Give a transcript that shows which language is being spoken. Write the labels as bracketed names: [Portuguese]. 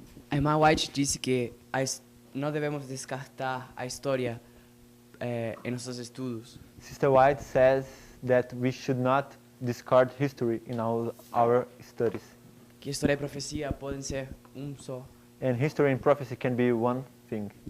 [Portuguese] A irmã White disse que não devemos descartar a história em nossos estudos. [English] Sister White says that we should not discard history in our studies. [Portuguese] Que história e profecia podem ser só. [English] And history and prophecy can be one thing.